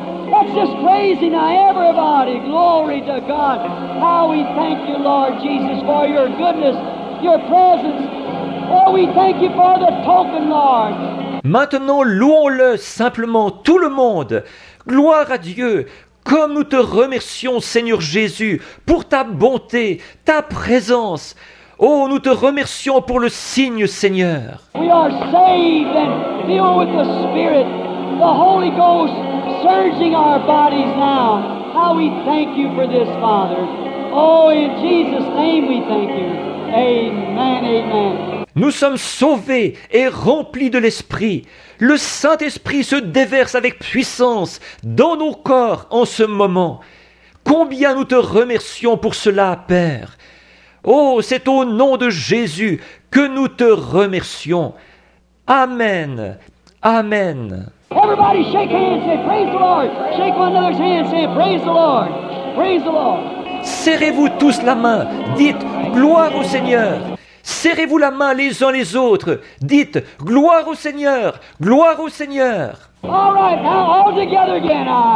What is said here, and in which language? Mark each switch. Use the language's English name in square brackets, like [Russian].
[English] Let's just praise him now, everybody. Glory to God. How we thank you, Lord Jesus, for your goodness, your presence. Oh, we thank you for the token, Lord. [French] Maintenant, louons-le simplement, tout le monde. Gloire à Dieu. Comme nous te remercions, Seigneur Jésus, pour ta bonté, ta présence. Oh, nous te remercions pour le signe, Seigneur. [English] We are saved and filled with the Spirit, the Holy Ghost surging our bodies now. How we thank you for this, Father. Oh, in Jesus' name we thank you. Amen, amen. [French] Nous sommes sauvés et remplis de l'Esprit. Le Saint-Esprit se déverse avec puissance dans nos corps en ce moment. Combien nous te remercions pour cela, Père. Oh, c'est au nom de Jésus que nous te remercions. Amen. Amen. [English] Everybody shake hands, say praise the Lord. Shake one another's hand, say praise the Lord. Praise the Lord. [French] Serrez-vous tous la main, dites gloire au Seigneur. Serrez-vous la main les uns les autres, dites gloire au Seigneur, gloire au Seigneur. [English] All right, now all together again.